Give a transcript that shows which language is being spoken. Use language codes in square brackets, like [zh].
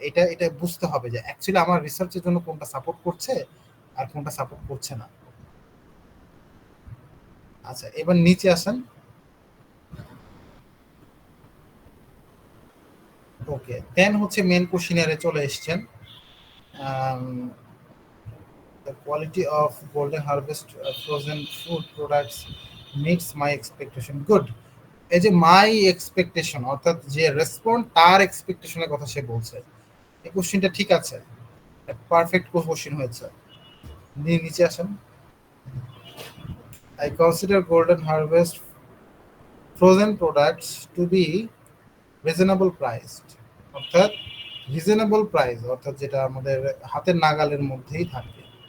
[bn] এটা বুঝতে হবে যে অ্যাকচুয়ালি আমার রিসার্চের জন্য কোনটা সাপোর্ট করছে আর কোনটা সাপোর্ট করছে না। আচ্ছা, এবার নিচে আসেন। ওকে, দেন হচ্ছে মেন কোশ্চেনিয়ারে চলে এসেছেন। [en] The quality of Golden Harvest frozen food products meets my expectation. Good. [bn] এই যে মাই এক্সপেকটেশন অর্থাৎ যে রেসপন্ড তার এক্সপেকটেশনের কথা সে বলছে, এই কোশ্চেনটা ঠিক আছে, পারফেক্ট কোশ্চেন হয়েছে। নিচে আসেন। [en] I consider Golden Harvest frozen products to be reasonable priced, [bn] অর্থাৎ রিজনেবল প্রাইস অর্থাৎ যেটা আমাদের হাতের নাগালের মধ্যেই থাকে।